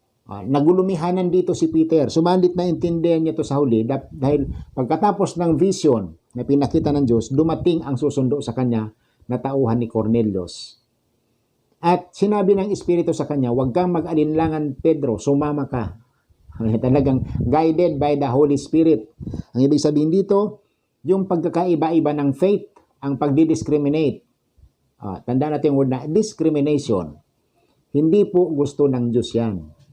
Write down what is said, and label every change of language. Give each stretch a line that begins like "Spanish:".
Filipino: Nagulumihanan dito si Peter. Subalit na intindihan niya ito sa huli dahil pagkatapos ng vision na pinakita ng Diyos, dumating ang susundo sa kanya na tauhan ni Cornelius. At sinabi ng Espiritu sa kanya, huwag kang mag-alinlangan, Pedro, sumama ka. Talagang
English: guided by the Holy Spirit.
Filipino: Ang ibig sabihin dito, yung pagkakaiba-iba ng faith, ang pagdi-discriminate. Tandaan natin yung word na discrimination. Hindi po gusto ng Diyos yan.